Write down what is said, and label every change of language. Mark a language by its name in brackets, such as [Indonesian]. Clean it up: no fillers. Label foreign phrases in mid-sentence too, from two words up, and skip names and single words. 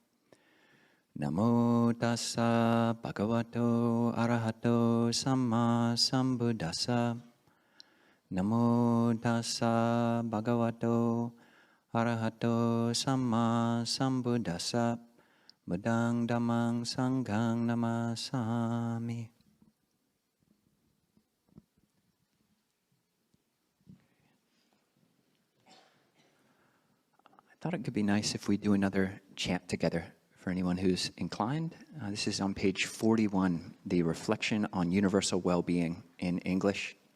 [Pali] Namo tassa bhagavato arahato samma sambuddhassa. Namo tassa bhagavato arahato samma sambuddhassa. Buddhang dhammang sanghang namasami. [English] I thought it could be nice if we do another chant together for anyone who's inclined. This is on page 41, the Reflection on Universal Well-Being in English.